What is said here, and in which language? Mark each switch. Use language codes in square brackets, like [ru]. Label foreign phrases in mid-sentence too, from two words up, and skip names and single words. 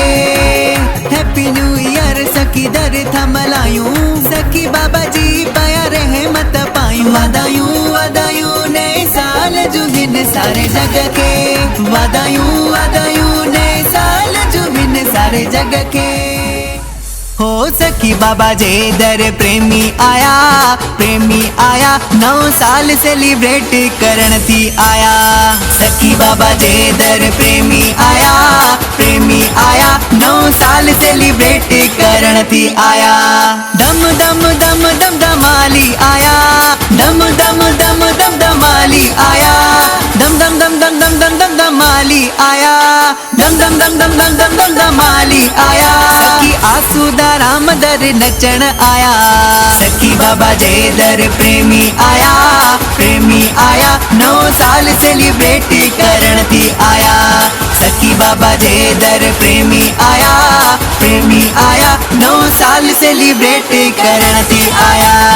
[en] Happy New Year [sd] सखी दर थमलायूं सखी बाबा जी पया रहमत पायूं। वादायूं वादायूं नए साल जुगिन सारे जग के। वादायूं वादायूं नए साल जुगिन सारे जग के। हो सखी बाबा जे दर प्रेमी आया 9 साल सेलिब्रेट करण थी आया। सखी बाबा जे दर प्रेमी आया 9 साल सेलिब्रेट करण थी आया। दम दम दम दम दमाली आया। दम दम दम दम दमाली आया। दम दम दम दम दम दम दम दमाली आया। दम दम दम दम दम दम दम दमाली आया। सखी आसूदा राम दर नचण आया। सखी बाबा जे दर प्रेमी आया 9 साल सेलिब्रेट करण थी आया। सखी बाबा जे दर प्रेमी आया 9 साल सेलिब्रेट करण थी आया।